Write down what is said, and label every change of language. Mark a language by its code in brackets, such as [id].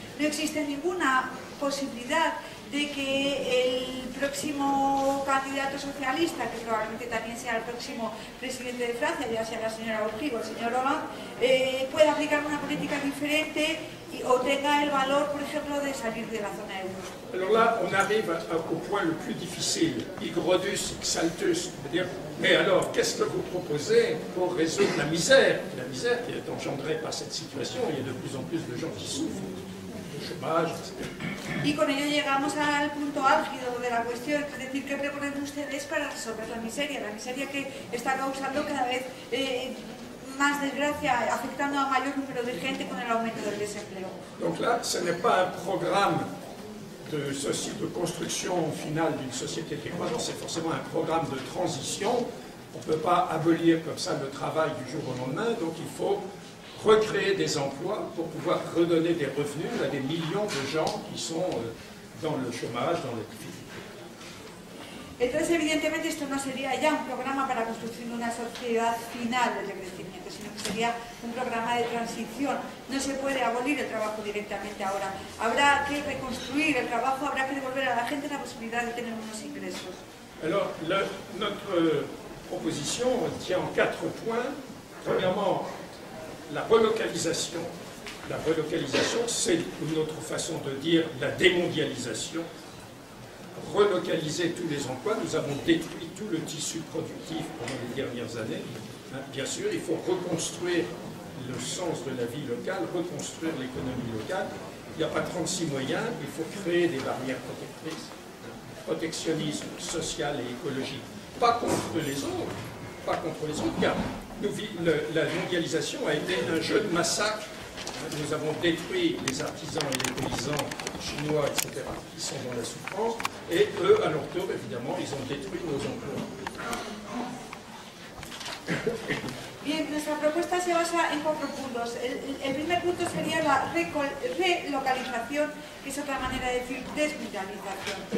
[es] No existe ninguna posibilidad de que el próximo candidato socialista, que probablemente también sea el próximo presidente de Francia, ya sea la señora Aubry o el señor Hollande, pueda aplicar una política diferente o tenga el valor, por ejemplo, de salir de la zona euro. [fr] Alors là, on arrive au point le plus difficile, Igrodus, Xaltus, dire, mais alors, qu'est-ce que vous proposez pour résoudre la misère qui est engendrée par cette situation? Il y a de plus en plus de gens qui souffrent. chômage, etc. [es] Y con ello llegamos al punto álgido de la cuestión, es decir, ¿qué proponen ustedes para resolver la miseria que está causando cada vez más desgracia, afectando a mayor número de gente con el aumento del desempleo? [fr] Donc là, ce n'est pas un programme de construction finale d'une société décroissante, c'est forcément un programme de transition. On ne peut pas abolir comme ça le travail du jour au lendemain, donc il faut recréer des emplois pour pouvoir redonner des revenus à des millions de gens qui sont dans le chômage, dans la difficulté. [es] Entonces, evidentemente, esto no sería ya un programa para construir una sociedad final de crecimiento, sino que sería un programa de transición. No se puede abolir el trabajo directamente ahora. Habrá que reconstruir el trabajo, habrá que devolver a la gente la posibilidad de tener unos ingresos. [fr] Alors, notre proposition tient en 4 points. Premièrement, la relocalisation. La relocalisation, c'est une autre façon de dire la démondialisation. Relocaliser tous les emplois. Nous avons détruit tout le tissu productif pendant les dernières années. Bien sûr, il faut reconstruire le sens de la vie locale, reconstruire l'économie locale. Il n'y a pas 36 moyens, il faut créer des barrières protectrices. Protectionnisme social et écologique. Pas contre les autres, car la mondialisation a été un jeu de massacre. Nous avons détruit les artisans et les paysans chinois, etc., qui sont dans la souffrance, et eux, à leur tour, évidemment, ils ont détruit nos emplois. [es] Bien, nuestra propuesta se basa en 4 puntos. El primer punto sería la relocalización, que es otra manera de decir desmundialización.